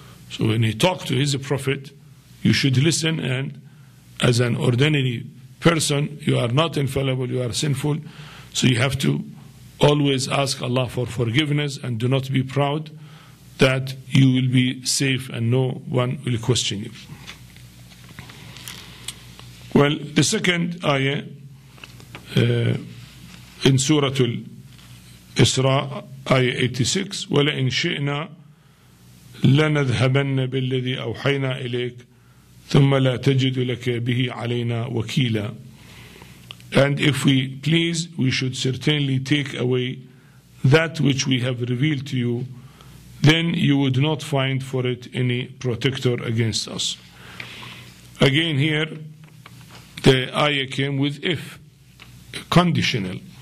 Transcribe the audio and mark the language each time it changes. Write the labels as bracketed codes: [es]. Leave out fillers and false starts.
[en] So when he talked to his Prophet, you should listen, and as an ordinary person, you are not infallible, you are sinful, so you have to always ask Allah for forgiveness and do not be proud that you will be safe and no one will question you. [ar] Well, the second ayah in Surah Al-Isra, ayah 86, وَلَئِنْ شِئْنَا لَنَذْهَبَنَّ بِالَّذِي أَوْحَيْنَا إِلَيْكَ ثُمَّ لَا تَجِدُ لَكَ بِهِ عَلَيْنَا وَكِيلًا. [en] And if we please, we should certainly take away that which we have revealed to you, then you would not find for it any protector against us. Again here, the ayah came with if, conditional.